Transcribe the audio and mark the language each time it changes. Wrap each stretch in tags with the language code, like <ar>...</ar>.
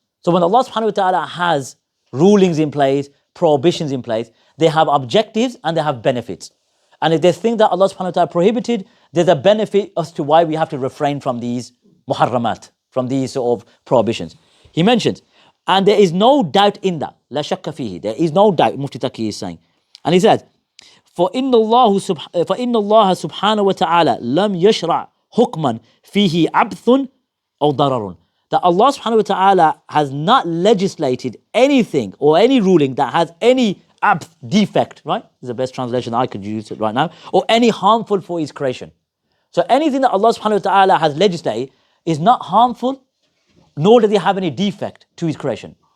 <en>So when Allah subhanahu wa ta'ala has rulings in place, prohibitions in place, they have objectives and they have benefits. And if there's things that Allah subhanahu wa ta'ala prohibited, there's a benefit as to why we have to refrain from these muharramat, from these sort of prohibitions. He mentions, and there is no doubt in that.</en> <ar>La shakka fihi.</ar> <en>There is no doubt, Mufti Taqi is saying.</en> <ar>And he says, فَإِنَّ اللَّهَ سُبْحَانَهُ وَتَعَالَى لَمْ يَشْرَعْ حُكْمًا فِيهِ عَبْثٌ أَوْ ضَرَرٌ.</ar> <en>That Allah subhanahu wa ta'ala has not legislated anything or any ruling that has any defect, right? This is the best translation I could use it right now. Or any harmful for His creation. So anything that Allah subhanahu wa ta'ala has legislated is not harmful, nor does He have any defect to His creation.</en>